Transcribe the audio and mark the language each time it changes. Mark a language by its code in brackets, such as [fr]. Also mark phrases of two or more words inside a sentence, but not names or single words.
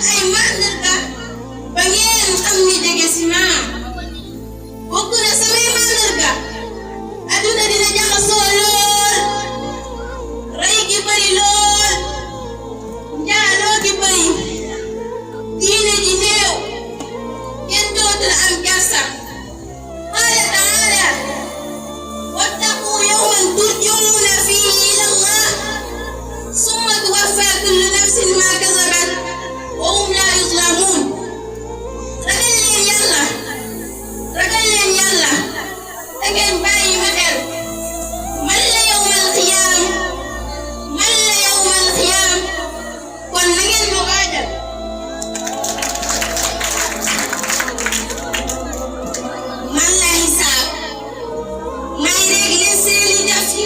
[wo] ay màndarga ba ngeen xam ni jege si naa bokk na samay màndarga aduna dina jaxasoo lool rey gi bari lool njaaloo gi bari diine ji néew kenn dootul am kersa [ar] قال تعالى واتقوا يوما ترجعون فيه إلى الله ثم توفى كل نفس ما كسبت وهم لا يظلمون [wo] ragal leen yàlla da ngeen bàyyi ma xel man la [ar] يوم القيامة [wo] kon na ngeen ma waajal man la hisaab may réglé seeni jëf yi